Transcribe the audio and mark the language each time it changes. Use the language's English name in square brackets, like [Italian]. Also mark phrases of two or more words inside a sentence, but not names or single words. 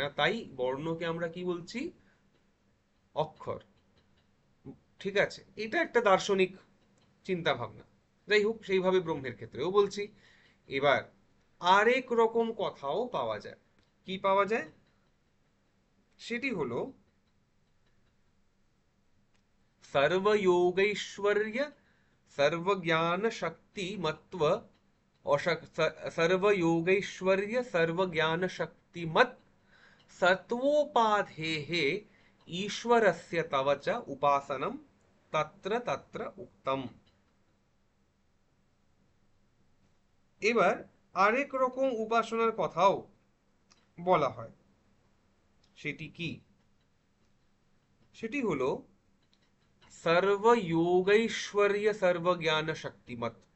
[Bangla] তাই বর্ণকে আমরা কি বলছি? অক্ষর। ঠিক আছে, এটা একটা দার্শনিক চিন্তা ভাবনা। যাই হোক, সেইভাবে ব্রহ্মের ক্ষেত্রেও বলছি। এবার আরেক রকম কথাও পাওয়া যায়। কি পাওয়া যায়? সেটি হলো [Sanskrit] सर्वयोगैश्वर्य सर्वज्ञानशक्तिमत्व सर्वयोगैश्वर्य सर्वज्ञानशक्तिमत् सत्वोपाधेः ईश्वरस्य तव च उपासनं तत्र तत्र उक्तम। [Bangla] এবার আরেক রকম উপাসনার কথাও বলা হয়। সেটি কি? সেটি হলো [Sanskrit] সর্বযোগৈশ্বর্য সর্বজ্ঞান শক্তিমত।